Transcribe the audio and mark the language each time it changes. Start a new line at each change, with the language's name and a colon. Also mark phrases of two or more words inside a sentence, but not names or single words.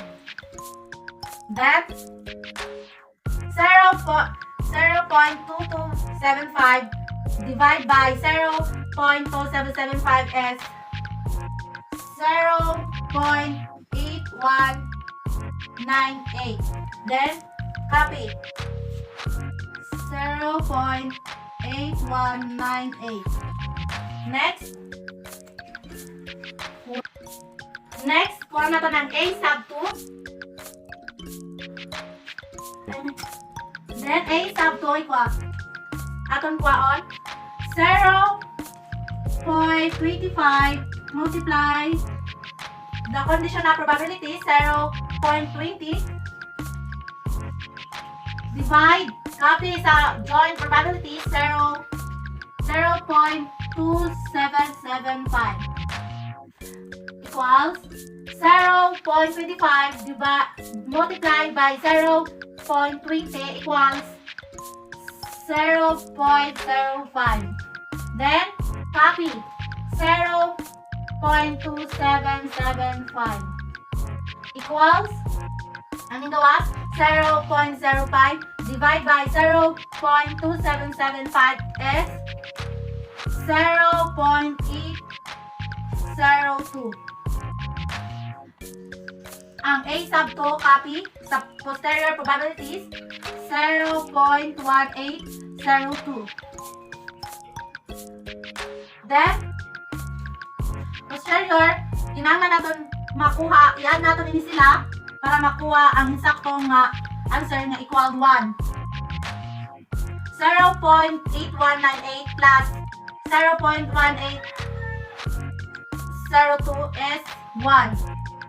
English: That 0.2275 divide by 0.2775 is 0.8198. Then copy 0.8198. Next,
Hiligaynon: kuha na to ng A sub 2.
English: Then A sub 2 equals
Hiligaynon: aton kuhaon
English: 0.25 multiply the conditional probability 0.20 divide copy sa joint probability 0.2775 equals 0.25 multiply by 0.20 equals 0.05. Then copy 0.2775 equals
Hiligaynon: ang gawas
English: 0.05 divide by 0.2775 is 0.802.
Hiligaynon: Ang A sub 2 copy sa
English: posterior probabilities
Hiligaynon: 0.1802. Then posterior kinahanglan naton makuha yan naton ini sila para makuha ang saktong answer nga equal 1.
English: 0.8198 plus 0.1802 is 1.